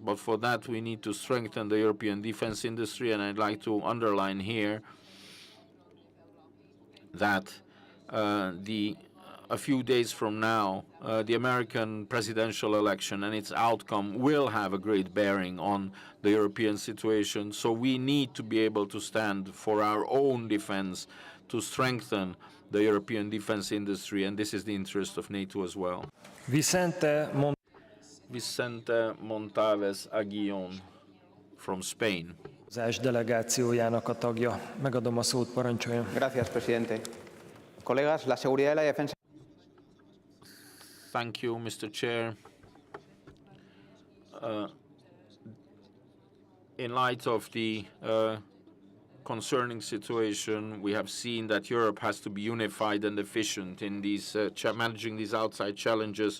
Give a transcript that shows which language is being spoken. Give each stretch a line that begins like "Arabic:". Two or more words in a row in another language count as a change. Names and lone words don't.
English: But for that, we need to strengthen the European defense industry, and I'd like to underline here that a few days from now, the American presidential election and its outcome will have a great bearing on the European situation. So we need to be able to stand for our own defense, to strengthen the European defense industry, and this is the interest of NATO as well. Vicente Montalves Aguillon from Spain.
Hungarian: Delegációjának a tagja. Megadom a szót, parancsoljon.
Spanish: Gracias, presidente. Colegas, la seguridad y la defensa.
English: Thank you, Mr. Chair. In light of the concerning situation, we have seen that Europe has to be unified and efficient in these managing these outside challenges.